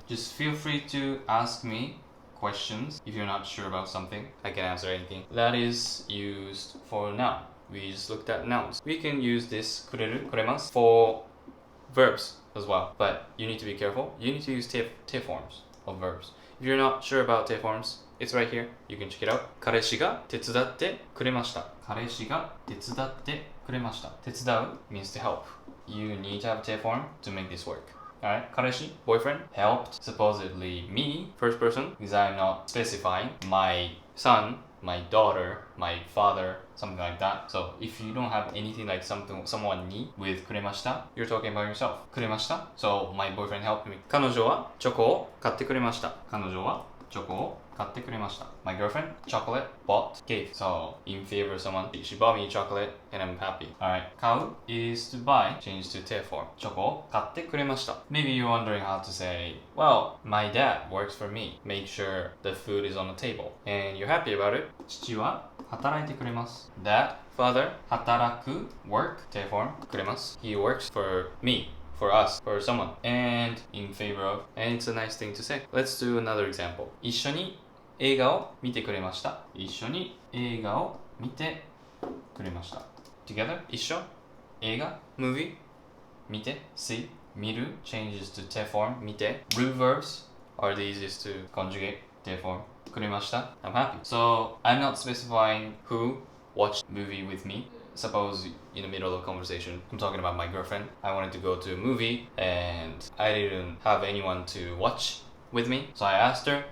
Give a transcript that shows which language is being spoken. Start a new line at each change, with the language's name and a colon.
English: Just feel free to ask me questions if you're not sure about something. I can answer anything. That is used for noun. We just looked at nouns. We can use this くれる、くれます for verbs as well. But you need to be careful. You need to use te forms of verbs. If you're not sure about te forms, it's right here. You can check it out.
Japanese: 彼氏が手伝ってくれました。彼氏が手伝ってくれました。
English: 手伝う means to help. You need to have a te form to make this work. Alright, 彼氏 boyfriend helped supposedly me, first person, because I'm not specifying my son, my daughter, my father, something like that. So if you don't have anything like someone need with くれました, you're talking about yourself. くれました So my boyfriend helped me.
Japanese: 彼女はチョコを買ってくれました。彼女はチョコを買ってくれました。
English: My girlfriend, chocolate, bought, gave. So, in favor of someone, she bought me chocolate and I'm happy. Alright, 買う is to buy, change to te form.
Japanese: チョコを買ってくれました。
English: Maybe you're wondering how to say, well, my dad works for me. Make sure the food is on the table. And you're happy about it.
Japanese: 父は働いてくれます。
English: Dad, father, 働く, work, te form, くれます。 He works for me.For us, for someone, and in favor of, and it's a nice thing to say. Let's do another example.
Japanese: 一緒に映画を見てくれました。一緒に映画を見てくれました。
English: Together, 一緒、映画、movie, 見て、see, 見る changes to te form, 見て。 Root verbs are the easiest to conjugate, te form, くれました。 I'm happy. So, I'm not specifying who watched movie with me.Suppose in the middle of a conversation, I'm talking about my girlfriend. I wanted to go to a movie and I didn't have anyone to watch with me? So I asked her.